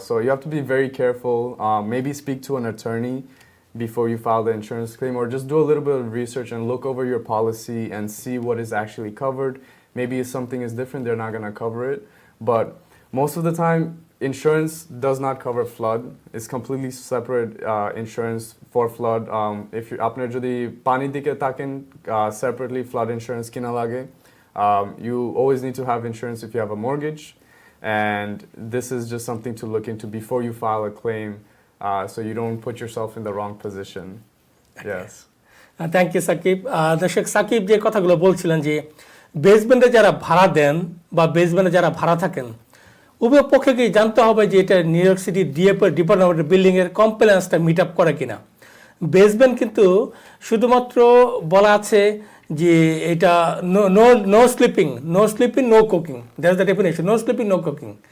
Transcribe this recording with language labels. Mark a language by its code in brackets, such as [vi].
[en] So you have to be very careful. Maybe speak to an attorney before you file the insurance claim, or just do a little bit of research and look over your policy and see what is actually covered. Maybe if something is different, they're not going to cover it. But most of the time, insurance does not cover flood. It's completely separate insurance for flood. If you [bn] আপনার যদি পানি দিকে থাকেন, [en] separately flood insurance [bn] কিনা লাগে. [en] You always need to have insurance if you have a mortgage, and this is just something to look into before you file a claim, so you don't put yourself in the wrong position. Yes. Thank you Sakib. [bn] দর্শক, সাকিব যে কথাগুলো বলছিলেন যে বেসমেন্টে যারা ভাড়া দেন বা বেসমেন্টে যারা ভাড়া থাকেন, উভয় পক্ষকেই জানতে হবে যে এটা নিউ ইয়র্ক সিটি ডিপার্টমেন্ট বিল্ডিংয়ের কমপ্লেন্সটা মিট আপ করে কিনা। বেসমেন্ট কিন্তু শুধুমাত্র বলা আছে যে এটা [en] no sleeping no cooking, [bn] that's the definition, no sleeping no cooking.